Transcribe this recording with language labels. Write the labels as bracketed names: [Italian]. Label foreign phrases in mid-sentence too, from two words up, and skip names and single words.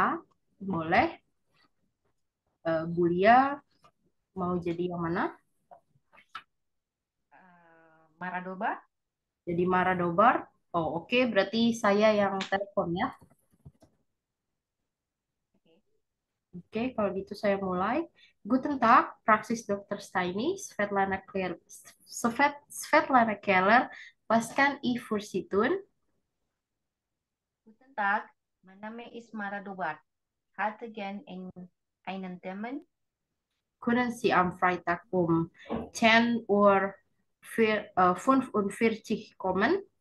[Indonesian] Boleh, Bulia mau jadi yang mana? Maradoba. Jadi Mara Dobar. Oh, oke, berarti saya yang telepon ya. Oke. Oke, kalau gitu saya mulai. [German] Guten Tag, Praxis Dr. Steini, Svetlana Keller, Svetlana Keller, was kann ich für Sie tun? Guten Tag, mein Name ist Mara Dobat. Hatte gern einen Termin? Können Sie am Freitag um 10 Uhr 45 kommen?